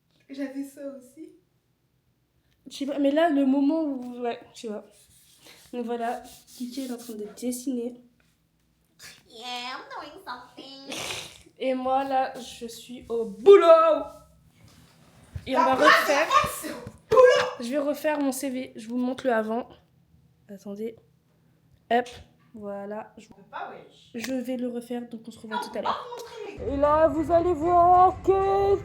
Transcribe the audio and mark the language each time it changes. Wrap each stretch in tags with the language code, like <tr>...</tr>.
<fr>J'avais ça aussi. Je sais pas, mais là, le moment où... Ouais, je sais pas. Donc voilà, Kiki est en train de dessiner.</fr> <en>Yeah, I'm doing something.</en> <fr>Et moi, là, je suis au boulot. Et on va refaire... Je vais refaire mon CV. Je vous montre le avant. Attendez. Hop. Voilà. Je vais le refaire, donc on se revoit tout à l'heure. Et là, vous allez voir que...</fr>